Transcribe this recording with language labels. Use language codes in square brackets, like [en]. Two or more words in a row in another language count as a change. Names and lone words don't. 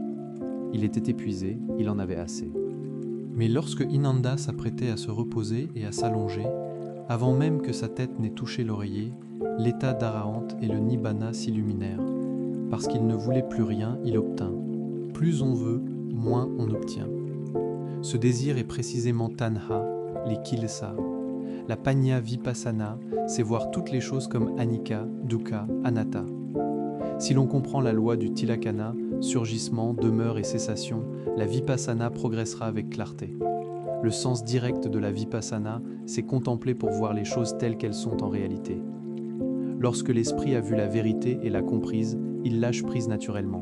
[fr] Il était épuisé, il en avait assez. Mais lorsque Inanda s'apprêtait à se reposer et à s'allonger, avant même que sa tête n'ait touché l'oreiller, l'état d'arahant et le nibbana s'illuminèrent. Parce qu'il ne voulait plus rien, il obtint. Plus on veut, moins on obtient. Ce désir est précisément tanha, les kilesa. La [pi] panya vipassana, [fr] c'est voir toutes les choses comme [pi] anicca, dukkha, anatta. [fr] Si l'on comprend la loi du tilakkhana, surgissement, demeure et cessation, la vipassana progressera avec clarté. Le sens direct de la vipassana, c'est contempler pour voir les choses telles qu'elles sont en réalité. Lorsque l'esprit a vu la vérité et l'a comprise, il lâche prise naturellement.